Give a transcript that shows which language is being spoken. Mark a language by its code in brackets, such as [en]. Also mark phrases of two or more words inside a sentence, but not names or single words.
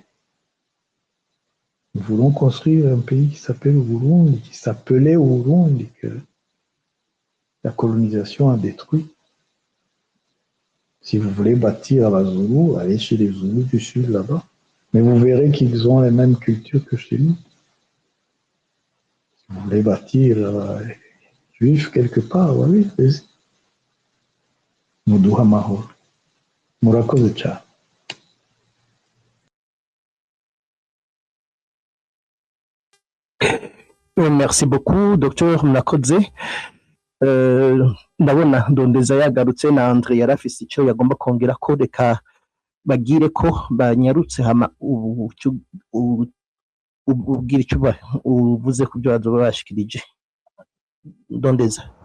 [fr] Nous voulons construire un pays qui s'appelle Burundi, qui s'appelait Burundi, que la colonisation a détruit. Si vous voulez bâtir à la Zoulou, allez chez les Zoulous du Sud là-bas. Mais vous verrez qu'ils ont les mêmes cultures que chez nous. Si vous voulez bâtir juif quelque part, oui, vas-y. [rn] Muduha mahoro. Murakoze cyane. [fr] Merci beaucoup, [rn] Dr Murakoze. Ndabona Ndondeza yagarutse na Andre yarafise icyo yagomba kongera ko reka bagire ko banyarutse hama ubwira icyo uvuze ku byo bazoba bashikirije. Ndondeza.